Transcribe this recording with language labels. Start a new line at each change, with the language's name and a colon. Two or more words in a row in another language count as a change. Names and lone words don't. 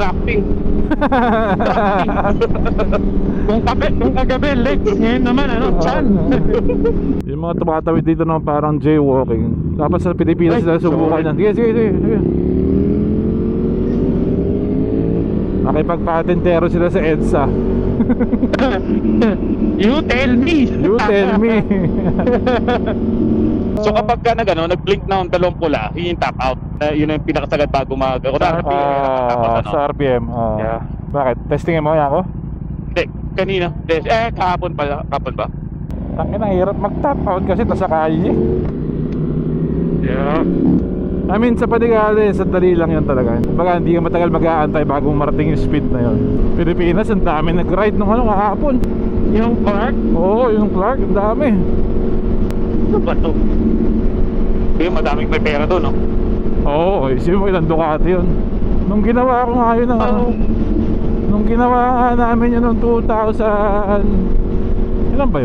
Filipino: Distracting. Kung kagabi, legs. Ngayon naman, chan. Yung mga tumatawid dito naman parang jaywalking. Dapat sa Pilipinas Ay, sila subukan yan. Sige, sige, sige, sige. Nakipagpatentero sila sa EDSA.
English: You tell me. You tell me.
Filipino: So kapag ka nag-blink na ang dalawang pula, yun yung
English: top out.
Filipino: Yun yung pinakasagad bago Sa RPM.
English: Yeah.
Filipino: Bakit? Testingin mo yan ako? Hindi, kanina. Kahapon pala. Kahapon ba? Tangin na, hirap mag-
English: top out
Filipino: kasi nasa kalye.
English: Yeah. I mean,
Filipino: sa Panigale, sandali lang yun talaga. Baga, hindi ka matagal mag-aantay bago marating yung speed na yun. Pilipinas, ang dami nag-ride nung kahapon. Yung Clark? Oo, yung Clark, ang dami. Ano ba ito? Yung madaming may pera doon, no? Oo, isipin mo ilang Ducati yun. Nung ginawa ko nga yun, nung ginawa nga namin yun noong 2000, ilan ba yun?